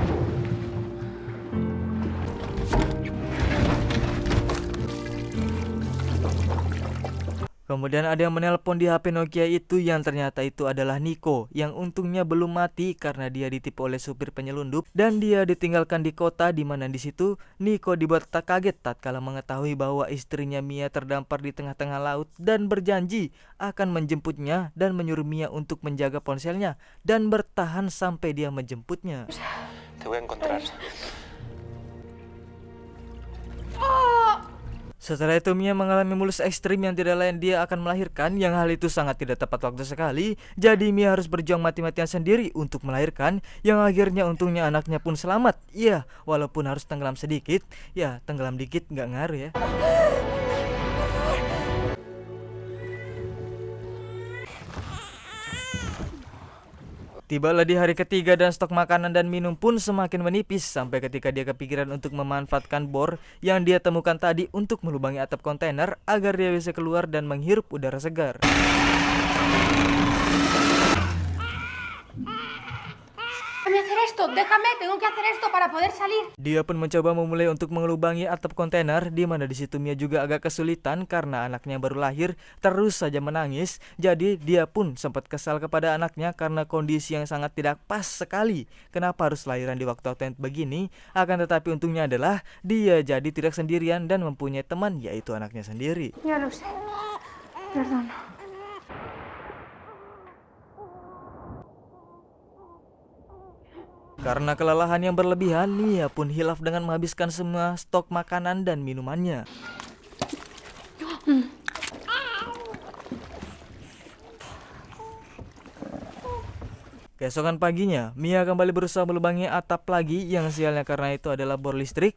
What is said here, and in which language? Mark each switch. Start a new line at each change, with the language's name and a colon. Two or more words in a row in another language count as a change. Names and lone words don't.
Indonesian: Kemudian ada yang menelpon di HP Nokia itu yang ternyata itu adalah Nico, yang untungnya belum mati karena dia ditipu oleh supir penyelundup dan dia ditinggalkan di kota, di mana di situ Nico dibuat tak kaget tatkala mengetahui bahwa istrinya Mia terdampar di tengah-tengah laut dan berjanji akan menjemputnya dan menyuruh Mia untuk menjaga ponselnya dan bertahan sampai dia menjemputnya.
Spanish: Te voy a encontrar.
Indonesian: Setelah itu Mia mengalami mulus ekstrim yang tidak lain dia akan melahirkan, yang hal itu sangat tidak tepat waktu sekali. Jadi Mia harus berjuang mati-matian sendiri untuk melahirkan, yang akhirnya untungnya anaknya pun selamat. Iya, walaupun harus tenggelam sedikit. Ya, tenggelam dikit nggak ngaruh ya. Tibalah di hari ketiga dan stok makanan dan minum pun semakin menipis sampai ketika dia kepikiran untuk memanfaatkan bor yang dia temukan tadi untuk melubangi atap kontainer agar dia bisa keluar dan menghirup udara segar.
Spanish: Déjame, tengo que hacer esto para poder salir.
Indonesian: Dia pun mencoba memulai untuk melubangi atap kontainer, di mana di situ Mia juga agak kesulitan karena anaknya baru lahir terus saja menangis. Jadi dia pun sempat kesal kepada anaknya karena kondisi yang sangat tidak pas sekali. Kenapa harus lahiran di waktu yang begini? Akan tetapi untungnya adalah dia jadi tidak sendirian dan mempunyai teman, yaitu anaknya sendiri.
Spanish: Ya lo sé. Perdón.
Indonesian: Karena kelelahan yang berlebihan, Mia pun hilaf dengan menghabiskan semua stok makanan dan minumannya. Keesokan paginya, Mia kembali berusaha melubangi atap lagi, yang sialnya karena itu adalah bor listrik.